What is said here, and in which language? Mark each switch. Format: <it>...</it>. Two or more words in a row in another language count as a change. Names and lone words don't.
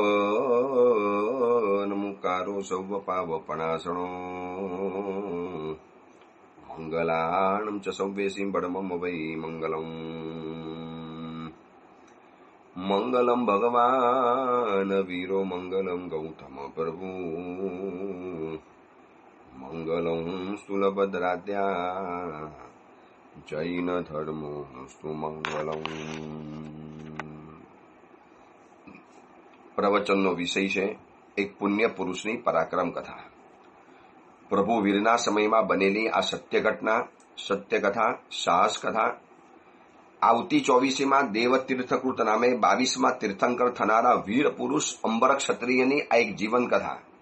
<pra>नमुकारो सौवपावपणासणो मंगलाणं च सौवेशीं बडमम वै मंगलम्</pra> <sa>मंगलम भगवान वीरो मंगलम गौतम प्रभु मंगलम स्थूलभद्राद्या जैन धर्मोस्तु मंगलम।</sa> <gu>પ્રવચનનો વિષય છે એક પુણ્ય પુરુષની પરાક્રમ કથા. પ્રભુ વીરના સમયમાં બનેલી આ સત્ય ઘટના, સત્ય કથા, સાહસ કથા આવતી 24મીમાં દેવતીર્થકૃત નામે 22માં તીર્થંકર થનારા વીર પુરુષ અંબર ક્ષત્રિયની આ એક જીવન કથા.</gu>